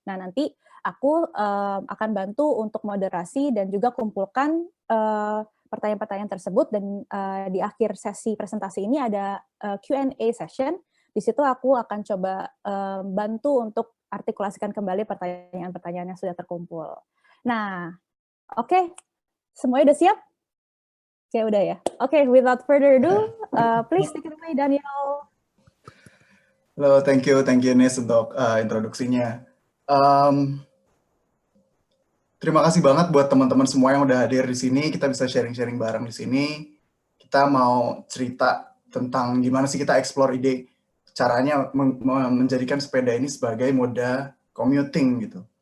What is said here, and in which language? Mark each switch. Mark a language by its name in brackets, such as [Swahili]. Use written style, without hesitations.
[Indonesian] Nah, nanti aku akan bantu untuk moderasi dan juga kumpulkan pertanyaan-pertanyaan tersebut, dan di akhir sesi presentasi ini ada [English] Q&A session. [Indonesian] Di situ aku akan coba bantu untuk artikulasikan kembali pertanyaan-pertanyaan yang sudah terkumpul. Nah, oke, semuanya udah siap? Oke, udah ya. [English] Oke, without further ado, please take it away, Daniel. [Indonesian] Halo, [English] thank you [Indonesian] Nes untuk introduksinya. Terima kasih banget buat teman-teman semua yang udah hadir di sini. Kita bisa sharing-sharing bareng di sini. Kita mau cerita tentang gimana sih kita explore ide caranya menjadikan sepeda ini sebagai moda commuting gitu.